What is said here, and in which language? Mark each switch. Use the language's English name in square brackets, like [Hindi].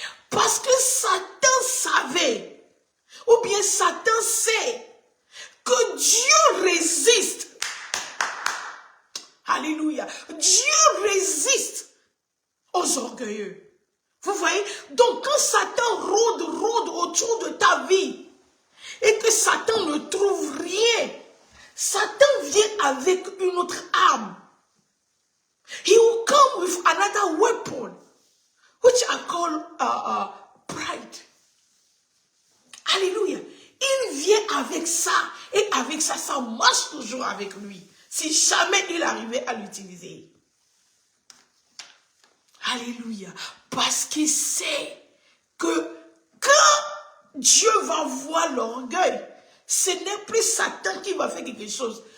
[French] Parce que Satan savait, ou bien Satan sait, que Dieu résiste. Alléluia. Dieu résiste aux orgueilleux. Vous voyez? Donc quand Satan rôde autour de ta vie et que Satan ne trouve rien, Satan vient avec une autre arme. [English] He will come with another weapon, which I call pride. [French] Alléluia. Il vient avec ça. Et avec ça, ça marche toujours avec lui. Si jamais il arrivait à l'utiliser. Alléluia. Parce qu'il sait que quand Dieu va voir l'orgueil, ce n'est plus Satan qui va faire quelque chose.